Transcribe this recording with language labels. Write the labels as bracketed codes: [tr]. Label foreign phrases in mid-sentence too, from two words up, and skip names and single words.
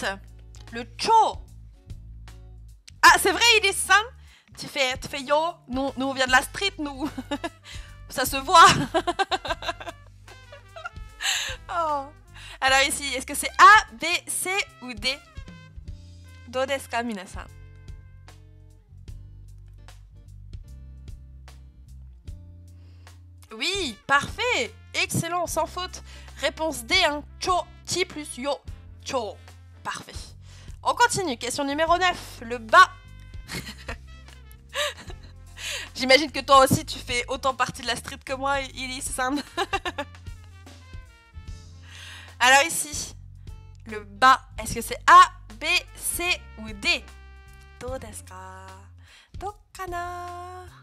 [fr] Le cho. Ah, c'est vrai, il est Sam. Tu fais yo. Nous, on vient de la street, nous. Ça se voit. Oh. Alors ici, est-ce que c'est A, B, C ou D? [ja] どうですか、皆さん? [fr] Oui, parfait. Excellent, sans faute. Réponse D, hein. Cho, ti plus yo. Cho. Parfait. On continue. Question numéro 9. Le bas. J'imagine que toi aussi, tu fais autant partie de la street que moi, Illy, c'est ça? Alors ici, le bas, est-ce que c'est A, B, C ou D? [ja] どうですか？どうかな?